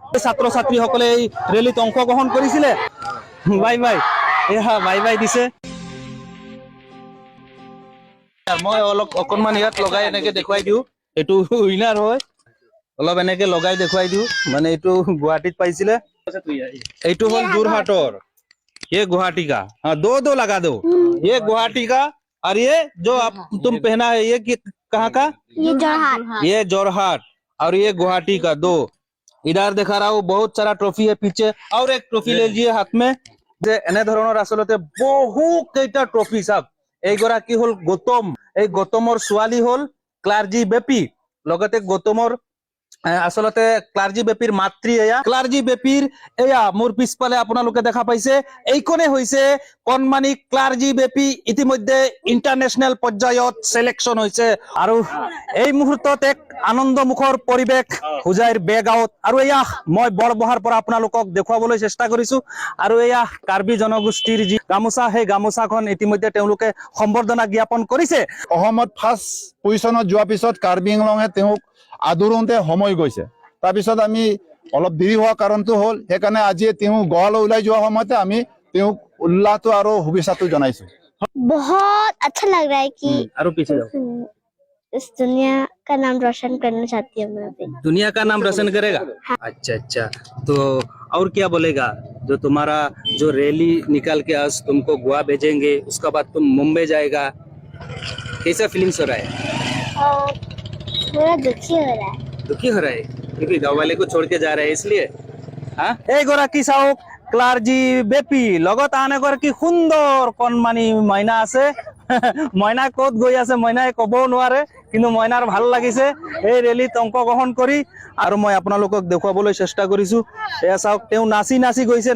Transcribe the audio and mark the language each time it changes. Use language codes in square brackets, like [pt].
[as] ছাত্ৰ ছাত্ৰীসকলে এই ৰেলীত অংশগ্ৰহণ কৰিছিলে। বাই বাই, এয়া বাই বাই দিছে। মই অকণমান ইয়াত লগাই এনেকে দেখুৱাই দিওঁ, এইটো উইনাৰ হয়। অলপ এনেকে লগাই দেখুৱাই দিওঁ, মানে এইটো গুৱাহাটীত পাইছিলে। এইটো হ'ল যোৰহাটৰ, [hi] ये गुवाहाटी का। हाँ, दो लगा दो। ये गुवाहाटी का और ये जो आप तुम पहना है ये कहाँ का? ये जोरहाट। ये जोरहाट और ये गुवाहाटी का। दो इधर दिखा रहा हूँ, बहुत सारा ट्रॉफी है पीछे। और एक ट्रॉफी ले लीजिए हाथ में। [as] एने धৰণৰ আচলতে বহু কেইটা ট্ৰফি চাওক। এইগৰাকী হল গৌতম, এই গৌতমৰ ছোৱালী হল ক্লাৰ্জি বেপী, লগতে গৌতমৰ আচলতে ক্লাৰ্জি বেপীৰ মাতৃ এয়া। ক্লাৰ্জি বেপীৰ এয়া মোৰ পিছফালে আপোনালোকে দেখা পাইছে, এইখনে হৈছে কণমানি ক্লাৰ্জি বেপী। ইতিমধ্যে ইণ্টাৰনেশ্যনেল পৰ্যায়ত সিলেকশ্যন হৈছে আৰু এই মুহূৰ্তত এক আনন্দমুখৰ পৰিৱেশ হুজাইৰ বেগাঁৱত। আৰু এয়া মই বৰবহাৰ পৰা আপোনালোকক দেখুৱাবলৈ চেষ্টা কৰিছো। আৰু এয়া কাৰ্বি জনগোষ্ঠীৰ যি গামোচা, সেই গামোচাখন ইতিমধ্যে তেওঁলোকে সম্বৰ্ধনা জ্ঞাপন কৰিছে। অসমত ফাৰ্ষ্ট পজিশ্যনত যোৱাৰ পিছত কাৰ্বি আংলঙে তেওঁক আদৰোঁতে সময় গৈছে। তাৰপিছত আমি অলপ দেৰি হোৱাৰ কাৰণটো হ'ল সেইকাৰণে আজি তেওঁ গোৱালৈ ওলাই যোৱাৰ সময়তে আমি তেওঁক উল্লাহটো আৰু শুভেচ্ছাটো জনাইছো। [hi] बहुत अच्छा लग रहा है कि [as] আৰু পিছে যাও। [hi] इस दुनिया का नाम रोशन करना चाहती हूँ मैं अभी। दुनिया का नाम रोशन करेगा। अच्छा अच्छा, तो और क्या बोलेगा? जो तुम्हारा जो रैली निकाल के आज तुमको गोवा भेजेंगे, उसके बाद तुम मुंबई जाएगा, कैसा फीलिंग्स हो रहा है? और थोड़ा दुखी हो रहा है। दुखी हो रहा है क्योंकि गाँव वाले को छोड़ के जा रहे हैं इसलिए। [as] हाँ, এইগৰাকী চাওক ক্লাৰ্জি বেপী, লগত আন এগৰাকী সুন্দৰ কণমানি মইনা আছে। মইনা ক'ত গৈ আছে মইনাই ক'বও নোৱাৰে, কিন্তু মইনাৰ ভাল লাগিছে এই ৰেলীত অংশগ্ৰহণ কৰি। আৰু মই আপোনালোকক দেখুৱাবলৈ চেষ্টা কৰিছো। এয়া চাওক, তেওঁ নাচি নাচি গৈছে।